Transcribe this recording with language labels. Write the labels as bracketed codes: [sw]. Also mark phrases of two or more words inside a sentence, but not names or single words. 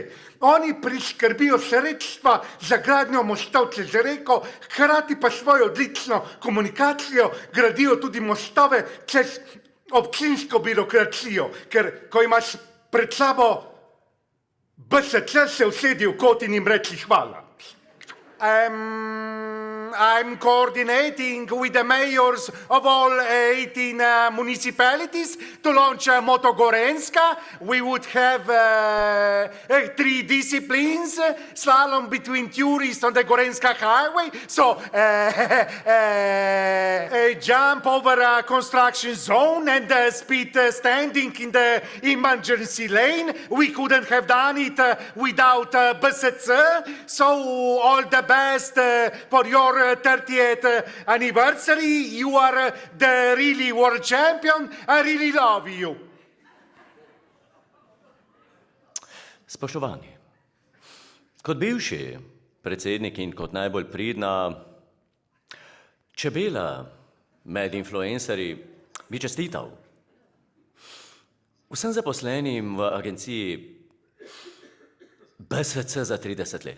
[sl] Oni priskrbijo sredstva za gradnjo mostov čez reko, hkrati pa svojo odlično komunikacijo gradijo tudi mostove čez občinsko birokracijo, ker ko imaš pred sabo BSC, se usedi v kot in jim reči hvala. [en] I'm coordinating with the mayors of all 18 municipalities to launch Moto Gorenska. We would have 3 disciplines, slalom between tourists on the Gorenska highway, so a jump over a construction zone and speed standing in the emergency lane. We couldn't have done it without BSC, so all the best for your 30th anniversary. You are the really world champion. I really love you. [sl] Spoštovani, kot bivši predsednik in kot najbolj pridna čebela med influencerji bi čestital vsem zaposlenim v agenciji BSC za 30 let.